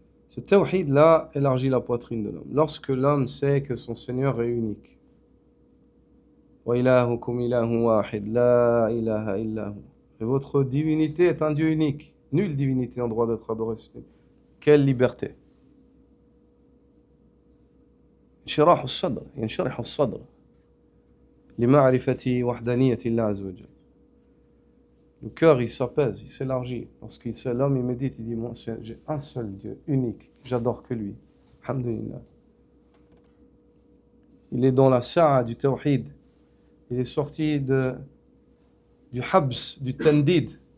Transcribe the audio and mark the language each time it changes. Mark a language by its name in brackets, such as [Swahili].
[French] Ce tawhid-là élargit la poitrine de l'homme. Lorsque l'homme sait que son Seigneur est unique. [Arabic] Wa ilahukum ilahun wahid, la ilaha illahu. [French] Et votre divinité est un Dieu unique. Nulle divinité en droit d'être adorée. Quelle liberté. [Arabic] انشراح الصدر ينشرح الصدر لمعرفة وحدانية الله عز وجل. [French] Le cœur, il s'apaise, il s'élargit. Lorsqu'il sait, l'homme, il médite, il dit, moi, j'ai un seul Dieu, unique, j'adore que lui. Alhamdulillah. Il est dans la sa'a du tawhid. Il est sorti du habs, du tandid.